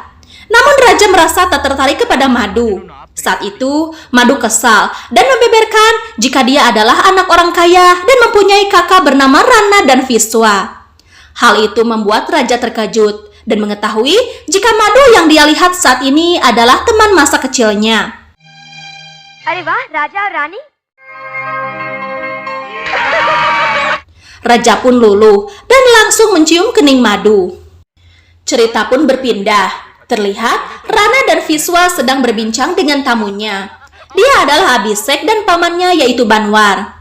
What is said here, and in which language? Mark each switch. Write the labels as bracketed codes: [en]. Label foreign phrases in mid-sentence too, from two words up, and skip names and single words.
[id] Namun Raja merasa tak tertarik kepada Madu. Saat itu, Madu kesal dan membeberkan jika dia adalah anak orang kaya dan mempunyai kakak bernama Rana dan Viswa. Hal itu membuat raja terkejut dan mengetahui jika madu yang dia lihat saat ini adalah teman masa kecilnya. [hi] अरे वाह राजा और रानी. [id] Raja pun luluh dan langsung mencium kening madu. Cerita pun berpindah. Terlihat Rana dan Viswa sedang berbincang dengan tamunya. Dia adalah Abhishek dan pamannya yaitu Banwar.